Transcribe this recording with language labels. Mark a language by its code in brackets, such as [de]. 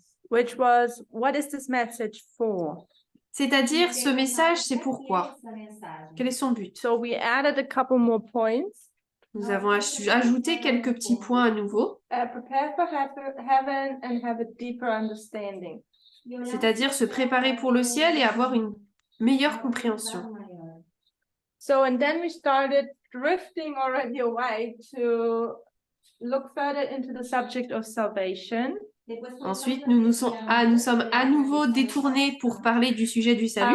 [en] Which was, what is this message for? [fr] c'est-à-dire ce message, c'est pourquoi? Quel est son but? [en] So we added a couple more points. [fr] Nous avons ajouté quelques petits points à nouveau, [en] Prepare for heaven and have a deeper understanding. [fr] c'est-à-dire se préparer pour le ciel et avoir une meilleure compréhension. [en] So, and then we started drifting already away to look further into the subject of salvation. [fr] Ensuite, nous sommes à nouveau détournés pour parler du sujet du salut.